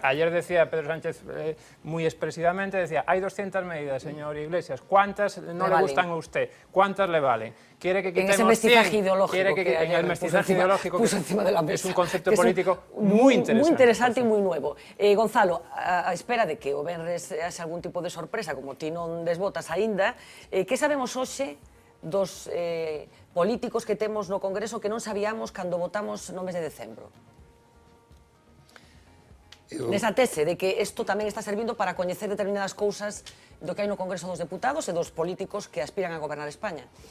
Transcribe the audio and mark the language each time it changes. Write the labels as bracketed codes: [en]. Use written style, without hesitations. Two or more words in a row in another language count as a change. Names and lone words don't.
[es] Ayer decía Pedro Sánchez muy expresivamente, decía, hay 200 medidas, señor Iglesias, ¿cuántas no le gustan a usted? ¿Cuántas le valen? ¿Quiere que quitemos 100? En ese mestizaje ideológico en el mestizaje ideológico, puso encima de la mesa, es un concepto político muy interesante. Muy interesante y muy nuevo. [gl] Gonzalo, a espera de que o venres haxe algún tipo de sorpresa, como ti non desbotas aínda, que sabemos hoxe dos políticos que temos no Congreso que non sabíamos cando votamos no mes de decembro? Nesa tese de que isto tamén está servindo para coñecer determinadas cousas do que hai no Congreso dos Deputados e dos políticos que aspiran a gobernar España.